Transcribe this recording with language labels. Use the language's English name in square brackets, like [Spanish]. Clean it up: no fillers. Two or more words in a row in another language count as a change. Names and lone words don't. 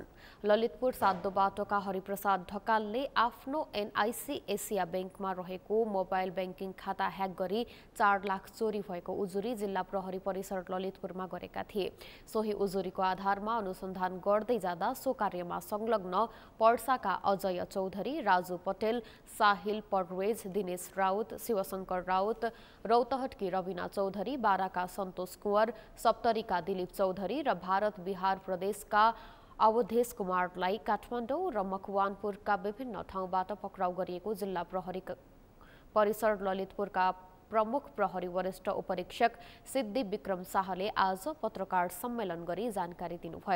[Nepali] ललितपुर सातो बाटोका हरिप्रसाद ढकालले आफ्नो एनआईसी एसिया बैंकमा रहेको मोबाइल बैंकिङ खाता ह्याक गरी 4 लाख चोरी भएको उजुरी जिल्ला प्रहरी परिसर ललितपुरमा गरेका थिए। सोही उजुरीको आधारमा अनुसन्धान गर्दै जाँदा सो कार्यमा संलग्न पर्साका अजय चौधरी, राजु पटेल, साहिल परवेज, दिनेश राउत, शिवशंकर राउत, रौतहटकी रविना चौधरी, बाराका सन्तोष कुँवर, सप्तरीका दिलीप चौधरी र भारत बिहार प्रदेशका अवधेश कुमारलाई काठमाडौँ र मकवानपुरका विभिन्न ठाउँबाट पक्राउ गरिएको जिल्ला प्रहरी परिसर ललितपुरका प्रमुख प्रहरी वरिष्ठ उपरीक्षक सिद्धि विक्रम शाहले आज पत्रकार सम्मेलन गरी जानकारी दिनुभयो।